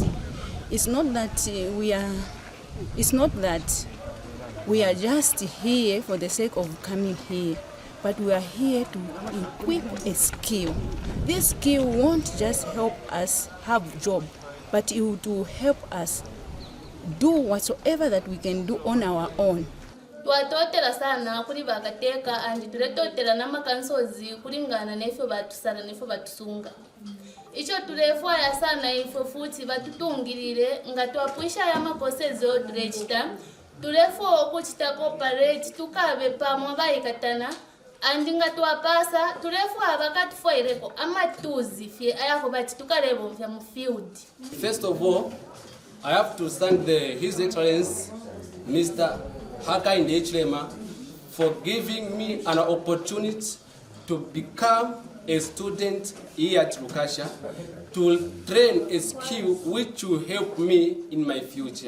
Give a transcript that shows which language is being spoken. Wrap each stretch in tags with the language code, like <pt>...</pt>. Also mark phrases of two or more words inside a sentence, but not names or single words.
<en>It's not that we are just here for the sake of coming here, but we are here to equip a skill. This skill won't just help us have a job, but it will help us do whatsoever that we can do on our own.</en> <bem>Twatotera sana kuri bakateka and tuletotera namakansozi kulingana nefyo batusala nefyo batusunga. Icho tulefwaya sana ifo futi batutungirire nga twapwisha ya makosezo tulechita tulefo okuchita cooperate tukabe pamwe bayikatana and nga twapasa tulefo abakatufwaireko amatuzi fye ayako bati tukalebo mfya mu field.</bem> <en>First of all, I have to thank His Excellency Mr. Upnd Hichilema for giving me an opportunity to become a student here at Lukasha, to train a skill which will help me in my future.</en>